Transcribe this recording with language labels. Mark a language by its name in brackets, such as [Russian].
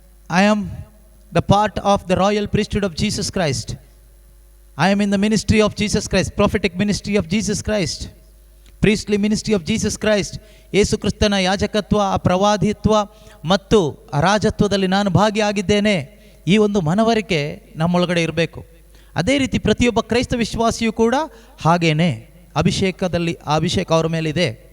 [English] I am the part of the royal priesthood of Jesus Christ. I am in the ministry of Jesus Christ, prophetic ministry of Jesus Christ, priestly ministry of Jesus Christ. [Kannada] ಯೇಸು ಕ್ರಿಸ್ತನ ಯಾಜಕತ್ವ, ಪ್ರವಾದಿತ್ವ ಮತ್ತು ರಾಜತ್ವದಲ್ಲಿ ನಾನು ಭಾಗಿಯಾಗಿದ್ದೇನೆ. ಈ ಒಂದು ಮನವರಿಕೆ ನಮ್ಮೊಳಗಡೆ ಇರಬೇಕು. ಅದೇ ರೀತಿ ಪ್ರತಿಯೊಬ್ಬ ಕ್ರೈಸ್ತ ವಿಶ್ವಾಸಿಯೂ ಕೂಡ ಹಾಗೇನೆ ಅಭಿಷೇಕ ಅವರ ಮೇಲಿದೆ.